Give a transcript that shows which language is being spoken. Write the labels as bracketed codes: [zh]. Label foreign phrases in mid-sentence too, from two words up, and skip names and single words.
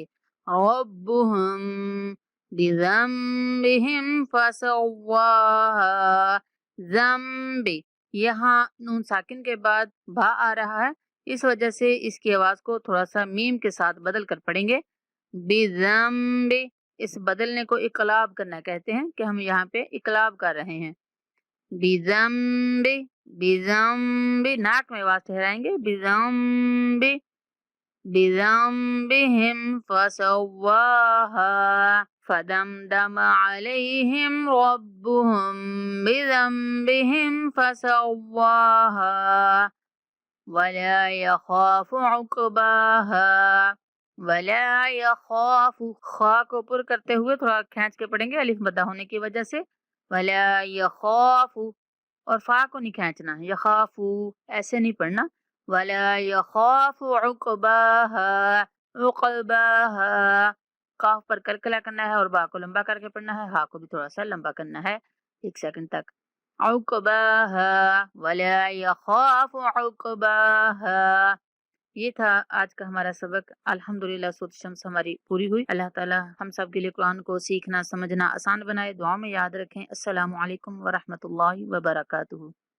[ar] ربهم بذنبهم فسواها، ذنبِ, [hi] यहाँ नून साकिन के बाद भा आ रहा है, इस वजह से इसकी आवाज को थोड़ा सा मीम के साथ बदल कर पढ़ेंगे। बिज़ंबि, इस बदलने को इक़लाब करना कहते हैं कि हम यहाँ पे इक़लाब कर रहे हैं। [ar] بذنبِ، بذنبِ, [hi] नाक में आवाज ठहराएंगे। [ar] بذنبِ، بذنبهم فسواها فدمدم عليهم ربهم بذنبهم فسواها ولا يخاف عقباها، ولا يخاف, [hi] खा को पुर करते हुए थोड़ा खींच के पढ़ेंगे अलिफ मद्दा होने की वजह से। [ar] ولا يخاف, [hi] और फा को नहीं खींचना, यखाफु ऐसे नहीं पढ़ना। [ar] ولا يخاف عقباها، عقباها, [hi] काफ पर कलकला करना है और बा को लंबा करके पढ़ना है, हा को भी थोड़ा सा लंबा करना है 1 सेकंड तक। [ar] عقباها ولا يخاف عقباها. [hi] ये था आज का हमारा सबक। अल्हम्दुलिल्लाह सूरत शम्स हमारी पूरी हुई। अल्लाह ताला हम सब के लिए कुरान को सीखना समझना आसान बनाए। दुआ में याद रखें। [ar] السلام عليكم ورحمة الله وبركاته.